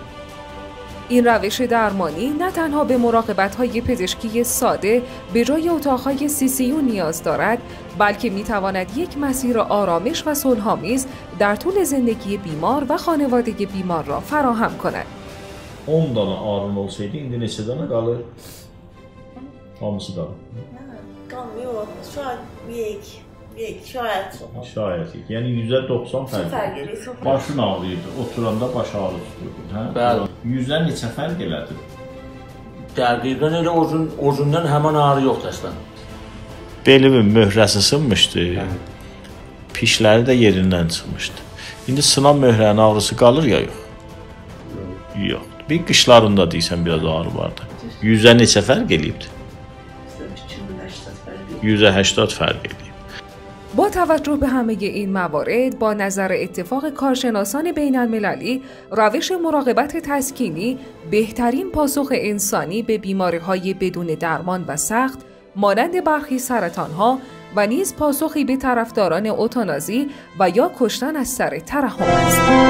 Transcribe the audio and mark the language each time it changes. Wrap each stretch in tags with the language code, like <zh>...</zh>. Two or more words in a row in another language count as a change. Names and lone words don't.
<fa>این روش درمانی نه تنها به مراقبت‌های پزشکی ساده به جای اتاق‌های CCU نیاز دارد، بلکه می‌تواند یک مسیر آرامش و صلح‌آمیز در طول زندگی بیمار و خانواده بیمار را فراهم کند.</fa> <az>10 dana ağrın olsaydı indi neçə dana qalır? Hamısı qalır.</az> <tr>Qalmıyor. Şu an şayet.</tr> <az>Şayet. Yəni %90 fərq edir. Başın ağrıyırdı, oturanda baş ağrı tuturdu. Hə? Bəli. 100-dən neçə fərq elədi? Dəqiqən elə özündən həmin ağrı yoxdur əslən. Belimin möhrəsi sınmışdı. Pişləri də yerindən çıxmışdı. İndi sınan möhrənin ağrısı qalır ya yox? Yox. Bir qışlarında deysən biraz ağrı vardı. 100-ə neçə fərq eləyibdi? 180 فرق eləyib.</az> <fa>با توجه به همه این موارد، با نظر اتفاق کارشناسان بین المللی، روش مراقبت تسکینی بهترین پاسخ انسانی به بیماری‌های بدون درمان و سخت مانند برخی سرطان‌ها و نیز پاسخی به طرفداران اوتانازی و یا کشتن از سر ترحم است.</fa>